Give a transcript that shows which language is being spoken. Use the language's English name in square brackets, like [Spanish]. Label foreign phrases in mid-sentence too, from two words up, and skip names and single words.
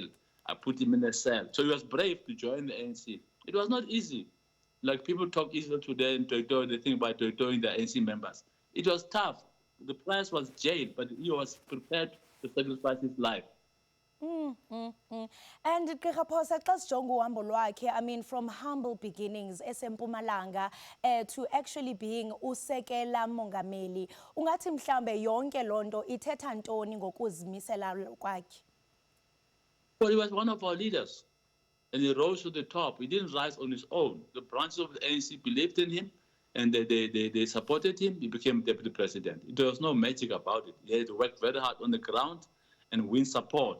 [English] I put him in a cell. So he was brave to join the ANC. It was not easy. Like people talk easy today and they think about the ANC members. It was tough. The price was jail, but he was prepared to sacrifice his life. [Xhosa] And Gqirha Phosa xa sijonga uhambo lwakhe, [English] I mean from humble beginnings [Xhosa] esempumalanga [English] to actually being [Xhosa] uSekela Mongameli, ungathi mhlambe yonke loo nto ithetha ntoni ngokuzimisela kwakhe? [English] Well, he was one of our leaders, and he rose to the top. He didn't rise on his own. The branches of the ANC believed in him, and they supported him. He became deputy president. There was no magic about it. He had to work very hard on the ground and win support.